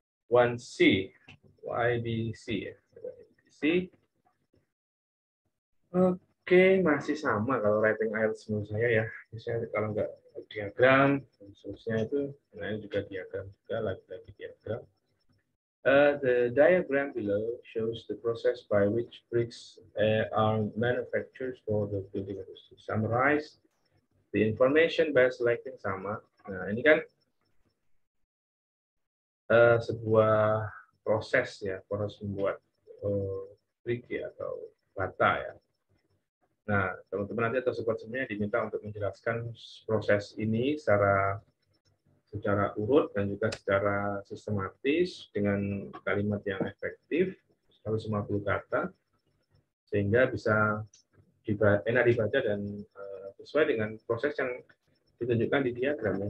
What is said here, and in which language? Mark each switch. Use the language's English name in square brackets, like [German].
[Indonesian] 1C, YBC ya. YBC. Oke, masih sama kalau writing IELTS menurut saya ya. Misalnya kalau nggak diagram, seterusnya itu, nah ini juga diagram juga, lagi-lagi diagram. [English] The diagram below shows the process by which bricks are manufactured for the building industry. Summarize the information by selecting sama. [Indonesian] Nah, ini kan sebuah proses ya, proses membuat brick ya, atau bata ya. Nah, teman-teman nanti atau support semuanya diminta untuk menjelaskan proses ini secara urut dan juga secara sistematis dengan kalimat yang efektif 150 kata sehingga bisa enak dibaca dan sesuai dengan proses yang ditunjukkan di diagram.